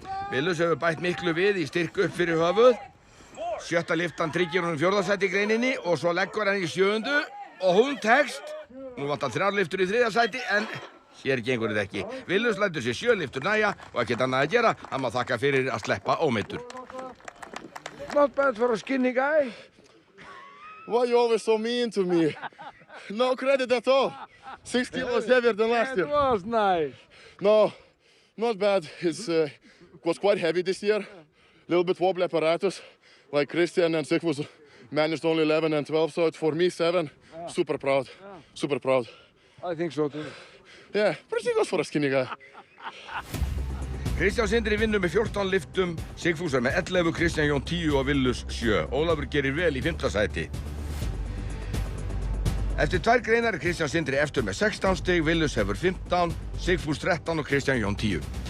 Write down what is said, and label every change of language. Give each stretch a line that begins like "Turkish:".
Icelandic: Willus hefur bætt miklu við í styrk upp fyrir höfuð. 7. lyftan tryggir honum 4. sæti í greininni og svo leggur hann í 7. og hún tekst. Nú vantar 3 lyftur í 3. sæti en hér gengur þetta ekki. Willus lætur sér 7 lyftur nægja og ekkert annað að gera. Hann má þakka fyrir að sleppa ómeiddur.
English: Not bad for a skinny guy. Why are you always so mean to me? No credit at all. 6 kilos heavier than last year. It was nice. No, not bad. It was quite heavy this year. A little bit wobbly apparatus. Like Christian and Sigfús managed only 11 and 12, so it's for me 7. Super proud. Super proud. I think so too. Yeah, pretty good for a skinny guy.
Icelandic: Kristján Sindri vinnur með 14 lyftum, Sigfús er með 11, Kristján Jón 10 og Willus 7. Ólafur gerir vel í 5. sæti. Eftir 2 greinar er Kristján Sindri eftir með 16 stig, Willus hefur 15, Sigfús 13 og Kristján Jón 10.